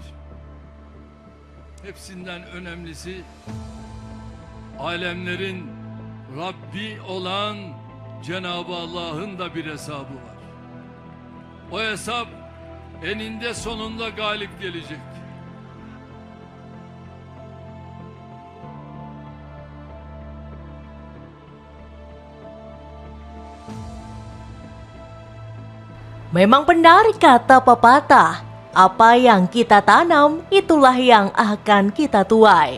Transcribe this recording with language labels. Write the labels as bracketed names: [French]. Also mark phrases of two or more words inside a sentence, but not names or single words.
[Turkish] Hepsinden önemlisi alemlerin Rabbi olan Cenab-ı Allah'ın da bir hesabı var. O hesap eninde sonunda galip gelecek. [Indonesian] Memang benar kata pepatah, apa yang kita tanam itulah yang akan kita tuai.